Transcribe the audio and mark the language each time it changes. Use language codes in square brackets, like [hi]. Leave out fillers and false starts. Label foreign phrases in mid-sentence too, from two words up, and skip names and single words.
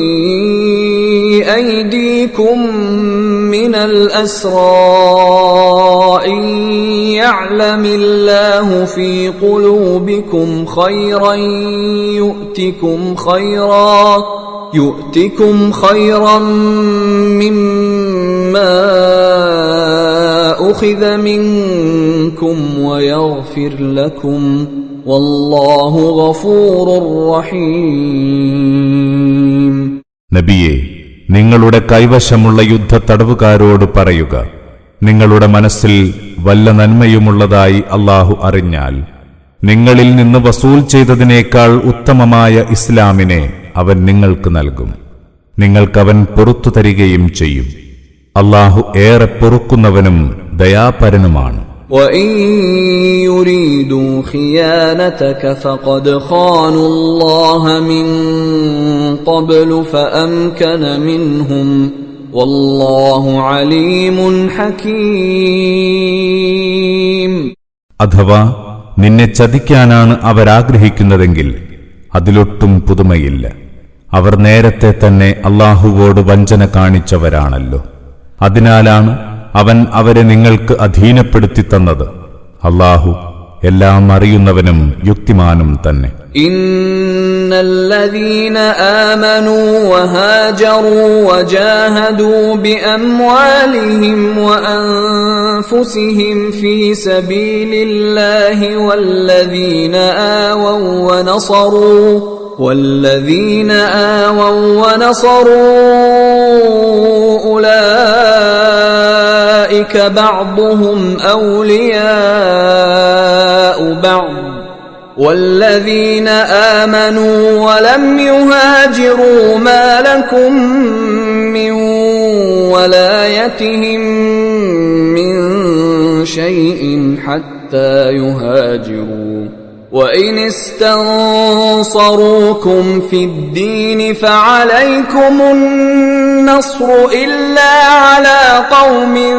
[ar] أيديكم من الأسرى يعلم الله في قلوبكم خيرا يؤتكم خيرا مما أخذ منكم ويغفر لكم والله غفور رحيم. [ml] നബിയെ, നിങ്ങളുടെ കൈവശമുള്ള യുദ്ധത്തടവുകാരോട് പറയുക, നിങ്ങളുടെ മനസ്സിൽ വല്ല നന്മയുമുള്ളതായി അല്ലാഹു അറിഞ്ഞാൽ നിങ്ങളിൽ നിന്ന് വസൂൽ ചെയ്തതിനേക്കാൾ ഉത്തമമായ ഇസ്ലാമിനെ അവൻ നിങ്ങൾക്ക് നൽകും. നിങ്ങൾക്കവൻ പുറത്തു തരികയും ചെയ്യും. അല്ലാഹു ഏറെ പൊറുക്കുന്നവനും ദയാപരനുമാണ്. [ar] وَإِن يُرِيدُوا خِيَانَتَكَ فَقَدْ خَانُوا اللَّهَ مِن قَبْلُ فَأَمْكَنَ مِنْهُمْ وَاللَّهُ عَلِيمٌ حَكِيمٌ. [ml] അഥവാ നിന്നെ ചതിക്കാനാണ് അവരാഗ്രഹിക്കുന്നതെങ്കിൽ അതിലൊട്ടും പുതുമയില്ല. അവർ നേരത്തെ തന്നെ അല്ലാഹുവോട് വഞ്ചന കാണിച്ചവരാണല്ലോ. അതിനാലാണ് അവൻ അവരെ നിങ്ങൾക്ക് അധീനപ്പെടുത്തി തന്നത്. അല്ലാഹു എല്ലാം അറിയുന്നവനും യുക്തിമാനും തന്നെ. [ar] إن الذين آمنوا وهاجروا وجاهدوا بأموالهم وأنفسهم في سبيل الله والذين آووا വനസറൂ أولئك بعضهم أولياء بعض والذين آمنوا ولم يهاجروا ما لكم من ولايتهم من شيء حتى يهاجروا وإن استنصروكم في الدين فعليكم النصر إلا على قوم